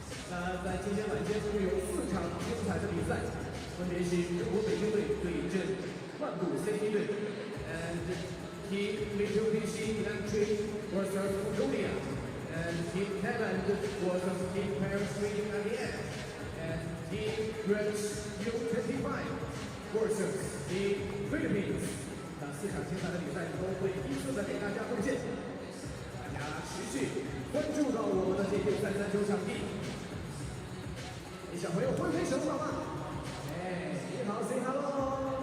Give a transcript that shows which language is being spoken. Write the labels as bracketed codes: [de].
[zh] 那在今天晚间共有4场精彩的比赛，分别是中国北京队对阵曼谷 CT 队 ， [en] and Team Mitsubishi versus Mongolia, and Team Thailand versus Team Paris and Team Région 25 versus Team Philippines。 [zh] 那4场精彩的比赛都会依次的给大家奉献，大家持续关注到我们的这片3-3球场地。给小朋友挥挥手好吗？哎，你好 ， [en] say hello。